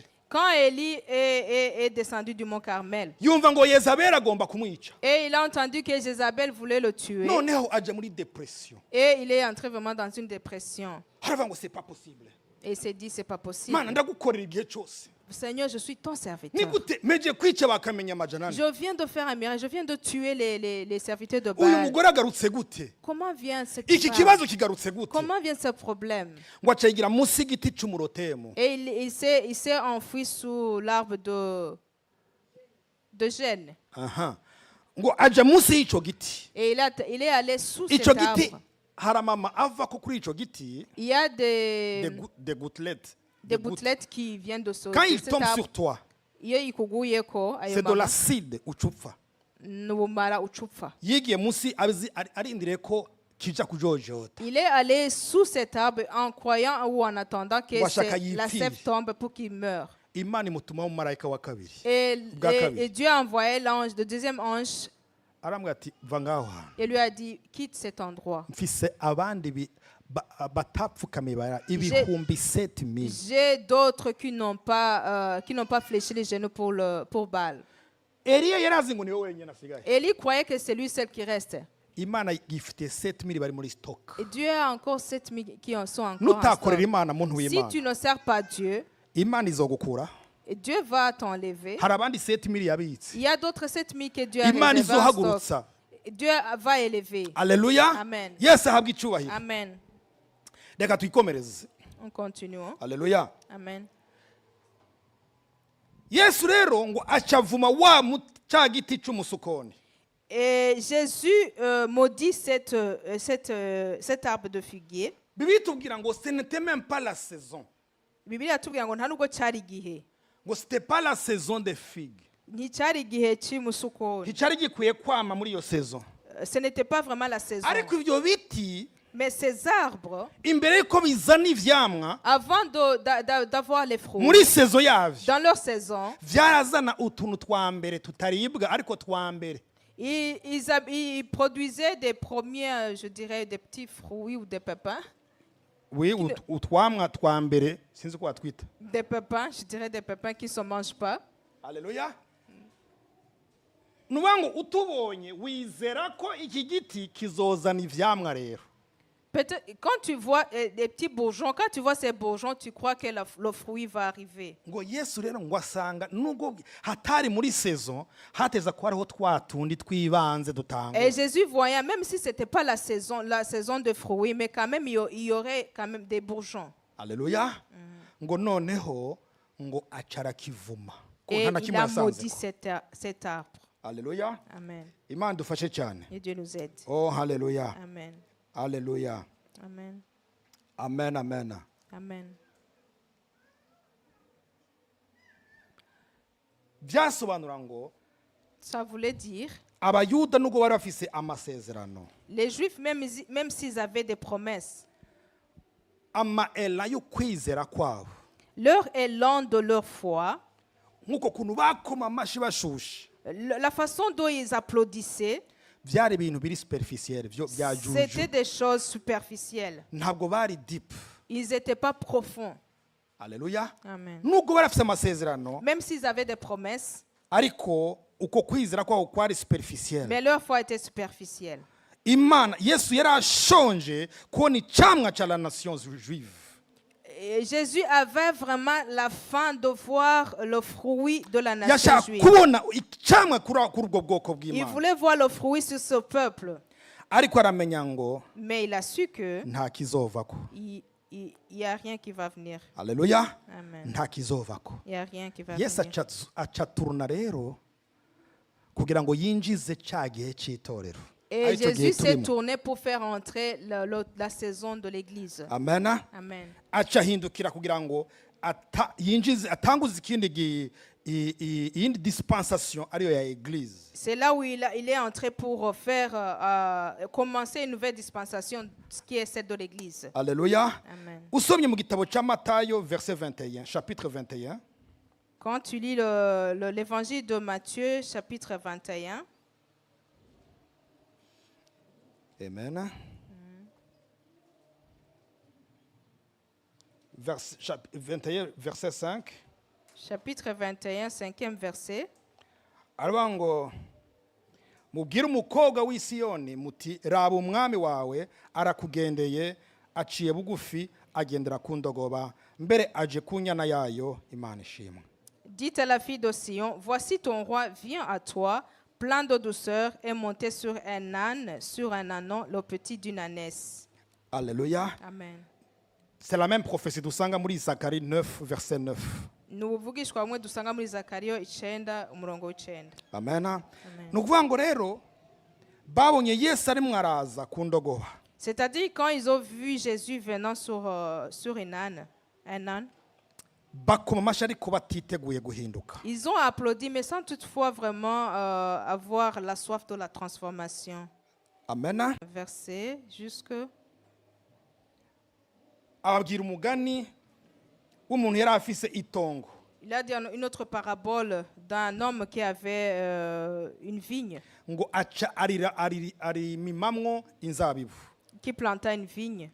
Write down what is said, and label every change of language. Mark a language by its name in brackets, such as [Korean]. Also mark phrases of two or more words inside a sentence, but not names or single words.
[French] Quand Élie est descendu du mont Carmel, [Rundi] yumva ngo Yezabeli agomba kumwica, [French] et il a entendu que Jézabel voulait le tuer, [Rundi] noneho aja muri depression. [French] et il est entré vraiment dans une dépression. [Rundi] Haravuga ngo [French] c'est pas possible, Et il s'est dit, c'est pas possible. [Rundi] mana ndagukorera igihe cyose, [French] Seigneur, je suis ton [Rundi] ni [French] serviteur. [Rundi] gute meje kwica bakamenya amajana ane. [French] Je viens de faire un miracle, je viens de tuer les serviteurs de [Rundi] Uyu [French] Baal. [Rundi] mugore agarutse gute, [French] Comment vient ce [Rundi] iki kibazo kigarutse gute, [French] Comment vient ce problème? [Rundi] ngo acayigira munsi y'igiti cy'umurotemu. [French] Et il s'est enfoui sous l'arbre de Gênes. [Rundi] Aha, ngo aja munsi y'icyo giti. [French] Et il est allé sous cet [Rundi] Icyo giti [French] arbre. [Rundi] haramama ava ko kuri icyo giti [French] Il y a des gouttelettes. gouttelettes qui viennent de ce Quand il cet tombe arbre. sur toi, [Rundi] Iyo ikuguyeko ayo [French] c'est de [Rundi] mama, [French] l'acide ucupfa. [Rundi] n'ubumara ucupfa. Yigiye munsi arindiriye ko kija kujojota. [French] Il est allé sous cet arbre en croyant ou en attendant que [Rundi] Washaka [French] la [Rundi] yipfire. [French] sève tombe pour qu'il meure. [Rundi] Imana imutuma umumarayika wa kabiri. [French] Et [Rundi] Bwa [French] Dieu a envoyé l'ange, le deuxième ange, [Rundi] Aramubwira ati va ngaho hantu. [French] et lui a dit, quitte cet endroit. [Rundi] Mfise abandi batapfukamiye bara ibihumbi 7000. [French] J'ai d'autres qui n'ont pas fléchi les genoux pour Baal. [Rundi] Eliya yarazi ngo niwe wenyine asigaye. [French] Élie croyait que c'est lui seul qui reste. [Rundi] Imana yifitiye 7000 bari muri stock. [French] Et Dieu a encore 7000 qui en sont encore en [Rundi] Nutakorera [French] stock. [Rundi] Imana muntu [French] Si [Rundi] w'Imana, [French] tu ne sers pas Dieu, [Rundi] Imana izogukura. [French] et Dieu va t'enlever. [Rundi] Hari abandi 7000 yabitse. [French] Il y a d'autres 7000 que Dieu a [Rundi] Imana [French] réservés en stock. [Rundi] izohagurutsa. [French] Et Dieu va élever. Alleluya. Amen. [Rundi] Yesu ahabwa icyubahiro. Amen. Reka twikomereze. [French] On continue. Hein? Alleluya. Amen. [Rundi] Yesu rero ngo acavuma wa cya giti cy'umusukoni. [French] Et Jésus maudit cet arbre de figuier. [Rundi] Bibiliya itubwira ngo [French] ce n'était même pas la saison. [Rundi] Bibiliya yatubwira ngo nta nubwo cyari igihe. [French] Ngo c'était pas la saison des figues. [Rundi] Nticyari igihe cy'umusukoni. Nticyari gikwiye kwama muri iyo saison. [French] Ce n'était pas vraiment la saison. [Rundi] Ariko ibyo biti [French] Mais ces arbres, [Rundi] imbere yuko bizana ivyamwa [French] avant d'avoir les fruits, [Rundi] muri saison yavyo, [French] dans leur saison, [Rundi] vyarazana utuntu twa mbere tutaribwa ariko twa mbere. [French] ils produisaient des premiers, je dirais, des petits fruits ou des pépins. Oui, [Rundi] utwamwa twa mbere sinzi ko watwita. [French] Des pépins, je dirais des pépins qui ne se mangent pas. Alléluia. [Rundi] Nubango utubonye wizera ko iki giti kizozana ivyamwa rero. [French] Peut-être, quand tu vois des petits bourgeons, quand tu vois ces bourgeons, tu crois que le fruit va arriver. [Rundi] Ngo Yesu rero ngo asanga nubwo hatari muri saison hateza ko hariho twatundi twibanze dutanga. [French] Et Jésus voyait, même si ce n'était pas la saison de fruits, mais quand même, il y aurait quand même des bourgeons. Alléluia. [Rundi] Ngo noneho ngo acara kivuma. Ko [French] Et [Rundi] nta na [French] il [Rundi] kimwe [French] a [Rundi] yasanze [French] maudit [Rundi] ko. [French] cet arbre. Alléluia. Amen. [Rundi] Imana dufashe cyane. [French] Et Dieu nous aide. Oh, hallelujah. Amen. Hallelujah. Amen. Amen, amen. Amen. [Rundi] Byasobanura ngo [French] Ça voulait dire, [Rundi] abayuda nubwo bari bafise amasezerano, [French] les Juifs, même s'ils avaient des promesses, [Rundi] amaela yo kwizera kwabo, [French] leur élan de leur foi, [Rundi] nk'uko kuntu bakoma amashi bashushe, [French] la façon dont ils applaudissaient, [Rundi] byari ibintu biri superficiel byo bya [French] c'était [Rundi] juju. [French] des choses superficielles. [Rundi] Ntabwo bari deep. [French] Ils n'étaient pas profonds. Alléluia. Amen. [Rundi] Nubwo bari bafise amasezerano, [French] Même s'ils avaient des promesses, [Rundi] ariko uko kwizera kwabo kwari superficiel. [French] mais leur foi était superficielle. [Rundi] Imana Yesu yarashonje kubona icamwa cya [French] la nation juive. Et Jésus avait vraiment la faim de voir le fruit de la nation [Rundi] Yashaka [French] juive. [Rundi] kubona icamwa kuri ubwo bwoko [French] Il [Rundi] bw'Imana. [French] voulait voir le fruit sur ce peuple. [Rundi] Ariko aramenya ngo [French] Mais il a su que [Rundi] nta kizovako. [French] il n'y a rien qui va venir. Haleluya. Amen. [Rundi] Nta kizovako. [French] Il n'y a rien qui va [Rundi] Yesu [French] venir. [Rundi] acaturuna rero kugira ngo yinjize cya gihe cy'itorero. [French] Et [Rundi] Aricyo gihe [French] Jésus s'est [Rundi] turimo. [French] tourné pour faire entrer la saison de l'église. Amen. Amen. [Rundi] Acahindukira kugira ngo yinjize atanguze iyindi dispensation ariyo ya église. [French] C'est là où il est entré pour faire commencer une nouvelle dispensation, ce qui est celle de l'église. Alléluia. Amen. [Rundi] Usomye mu gitabo cya Matayo [French] verset 21, chapitre 21. Quand tu lis l'évangile de Matthieu, chapitre 21, Amen. Chapitre 21, verset 5. chapitre 21, 5e verset, [Rundi] aravuga ngo mubwire umukobwa w'i Siyoni muti raba umwami wawe arakugendeye aciye bugufi agendera ku ndogoba mbere aje ku nyana yayo Imana ishimwe. [French] dites à la fille de Sion, voici ton roi vient à toi, plein de douceur, et monté sur un âne, sur un ânon, le petit d'une ânesse. Alléluia. Amen. C'est la même prophétie [Rundi] dusanga muri [French] Zacharie 9 verset 9. [Rundi] Ni ubuvugishwa bumwe dusanga muri Zakariya 9 umurongo w'9. Amen. Amen. Ni ukuvuga ngo rero babonye Yesu arimo araza ku ndogoba. [French] C'est-à-dire quand ils ont vu Jésus venant sur un âne, [Rundi] bakoma amashyi ariko batiteguye guhinduka. [French] ils ont applaudi, mais sans toutefois vraiment avoir la soif de la transformation. Amen. Verset jusque. [Rundi] Ababwira umugani w'umuntu yari afise itongo. [French] Il a dit une autre parabole d'un homme qui avait une vigne, [Rundi] Ngo aca arimimamwo inzabibu. [French] qui planta une vigne,